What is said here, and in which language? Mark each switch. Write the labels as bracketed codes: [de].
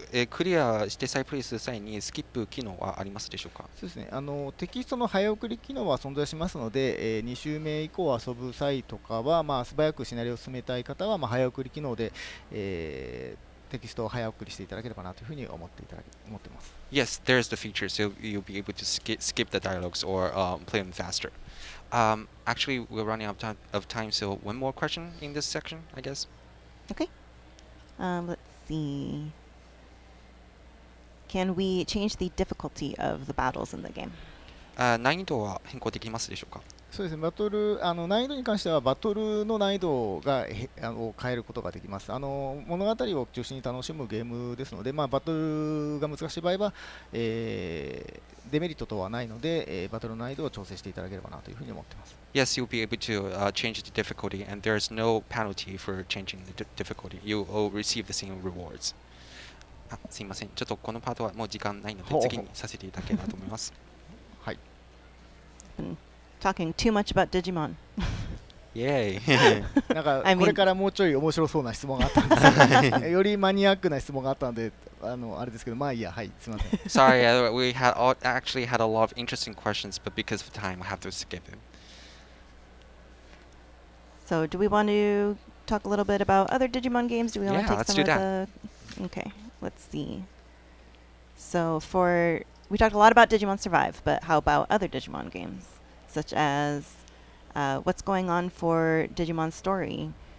[ja] クリアして再プレイする際にスキップ機能はありますでしょうか？そうですね、テキストの早送り機能は存在しますので、2周目以降遊ぶ際とかは、素早くシナリオを進めたい方は、早送り機能で、テキストを早送りしていただければなというふうに思ってます。 [en] Yes, there's the feature, so you'll be able to skip the dialogues or play them faster. Actually, we're running out of time, so one more question in this section, I guess. Okay. Let's see. Can we change the difficulty of the battles in the game? [ja] 難易度は変更できますでしょうか？そうですね、難易度に関してはバトルの難易度を変えることができます。物語を中心に楽しむゲームですので、バトルが難しい場合は、デメリットとはないので、バトルの難易度を調整していただければなというふうに思っています。 [en] Yes, you'll be able to change the difficulty, and there's no penalty for changing the difficulty. You will receive the same rewards. [ja] すいません。ちょっとこのパートはもう時間ないので次にさせていただければと思います。はい。 [en] Been talking too much about Digimon. イエーイ。 [ja] なんかこれからもうちょい面白そうな質問があったんですけど、よりマニアックな質問があったんで、あれですけど、いいや、はい、すみません。 [en] Sorry, we actually had a lot of interesting questions, but because of time, I have to skip them. So, do we want to talk a little bit about other Digimon games? Do we want to take let's some do of the? Okay, let's see. So, we talked a lot about Digimon Survive, but how about other Digimon games, such as what's going on for Digimon Story?